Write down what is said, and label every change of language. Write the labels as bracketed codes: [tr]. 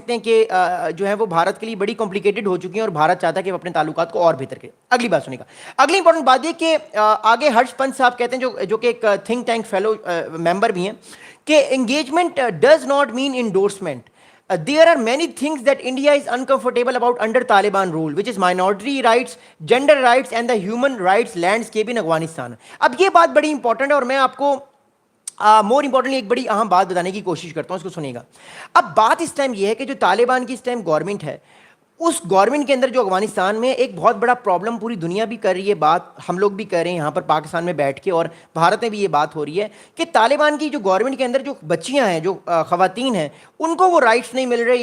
[ur] سکتے ہیں کہ جو ہے وہ بھارت کے لیے بڑی کمپلیکیٹڈ ہو چکی ہیں اور بھارت چاہتا ہے کہ وہ اپنے تعلقات کو اور بہتر کرے. اگلی بات سنیے گا. اگلی امپورٹنٹ بات یہ کہ آگے ہرش پنت صاحب کہتے ہیں جو کہ ایک تھنک ٹینک فیلو ممبر بھی ہیں کہ [en] Engagement does not mean endorsement. There are many things that India is uncomfortable about under Taliban rule, which is minority rights, gender rights and the human rights landscape in Afghanistan. [ur] اب یہ بات بڑی important ہے اور میں آپ کو more importantly ایک بڑی اہم بات بتانے کی کوشش کرتا ہوں, اس کو سنیے گا. اب بات اس ٹائم یہ ہے کہ جو طالبان کی اس ٹائم گورنمنٹ ہے, اس گورنمنٹ کے اندر جو افغانستان میں ایک بہت بڑا پرابلم پوری دنیا بھی کر رہی ہے, بات ہم لوگ بھی کر رہے ہیں یہاں پر پاکستان میں بیٹھ کے, اور بھارت میں بھی یہ بات ہو رہی ہے کہ طالبان کی جو گورنمنٹ کے اندر جو بچیاں ہیں, جو خواتین ہیں, ان کو وہ رائٹس نہیں مل رہے.